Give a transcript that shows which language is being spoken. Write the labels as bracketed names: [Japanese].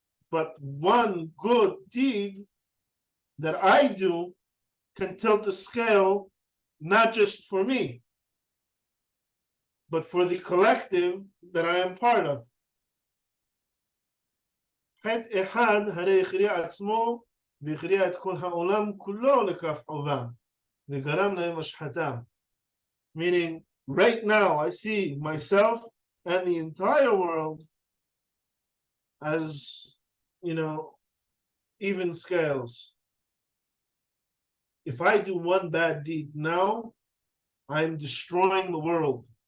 [English] But one good deed that I do can tilt the scale, not just for me, but for the collective that I am part of. [Hebrew] חטא אחד הרי הכריע עצמו והכריע את כל העולם כולו לכף חובה וגרם להם השחתה. [English] Meaning, right now I see myself and the entire world as, even scales. If I do one bad deed now, I'm destroying the world.